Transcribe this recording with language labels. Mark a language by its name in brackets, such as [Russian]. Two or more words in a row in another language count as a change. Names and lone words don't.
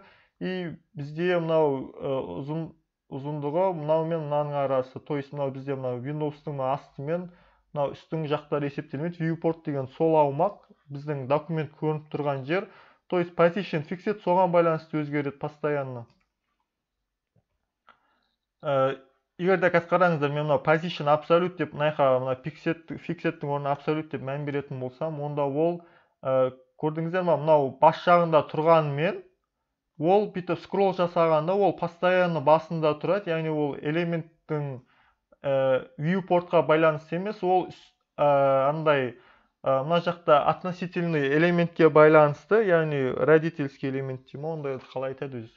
[Kazakh] И бізде мынау ұзындығы мынау мен мынаның арасы. [Russian] То есть [Kazakh] мынау бізде мынау Windows-тың асты мен мынау үстіңгі жақтары есептелмейді. Viewport деген сол аумақ, біздің документ көрініп тұрған жер. [Russian] То есть [English] position fixed [Kazakh] соған байланысты өзгереді постоянно. Егер де қазір қараңыздар, мен мына [English] position absolute [Kazakh] деп, мына fixed'тің орнына absolute деп мән беретін болсам, онда ол көрдіңіздер ме, мынау бас жағында тұрғанымен, ол бүйтіп scroll жасағанда ол постоянно басында тұрады, яғни ол элементтің viewportқа байланысты емес, ол андай мына жақта относительный элементке байланысты, яғни [Russian] родительский элемент [Kazakh] дейм, ондай қалай айтады өзі.